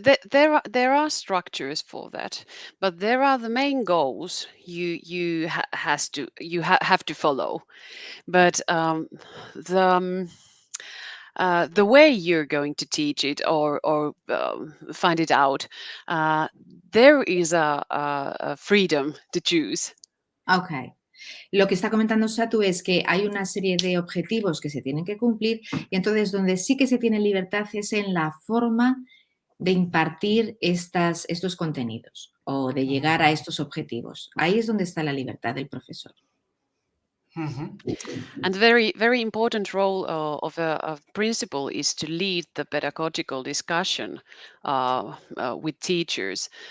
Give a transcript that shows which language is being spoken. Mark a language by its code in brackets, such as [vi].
[en] There are structures for that, but there are the main goals you have to follow. But the way you're going to teach it or find it out, there is a freedom to choose. Okay. [es] Lo que está comentando Satu es que hay una serie de objetivos que se tienen que cumplir, y entonces donde sí que se tiene libertad es en la forma de impartir estos contenidos o de llegar a estos objetivos. Ahí es donde está la libertad del profesor. [en] And very, very important role of a principal is to lead the pedagogical discussion with teachers.